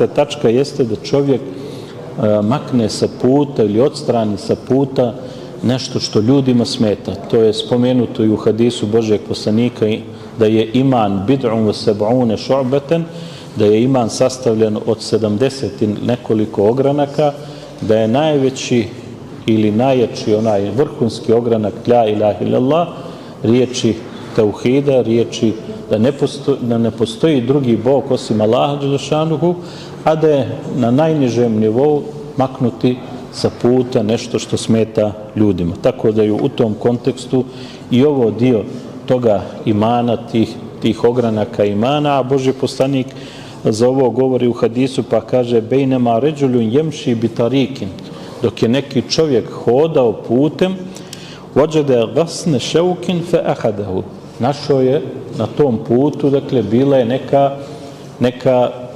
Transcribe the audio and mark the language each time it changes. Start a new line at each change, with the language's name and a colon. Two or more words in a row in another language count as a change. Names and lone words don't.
Bosnian: tačka jeste da čovjek makne sa puta ili odstrani sa puta nešto što ljudima smeta. To je spomenuto i u hadisu Božjeg poslanika da je iman
Arabic: بضع وسبعون شعبة,
Bosnian: da je iman sastavljen od 70 nekoliko ogranaka, da je najveći ili najjači onaj vrhunski ogranak
Arabic: لا إله إلا الله,
Bosnian: riječi tauhida, riječi da ne postoji drugi Bog osim Allaha dželešanuhu, a da je na najnižem nivou maknuti sa puta nešto što smeta ljudima. Tako da je u tom kontekstu i ovo dio toga imana, tih ogranaka imana, a Božji poslanik za ovo govori u hadisu pa kaže
Arabic: بينما رجل يمشي بطريق,
Bosnian: dok je neki čovjek hodao putem
Arabic: وجد غصن شوك فأخذه,
Bosnian: našao je na tom putu, dakle bila je neka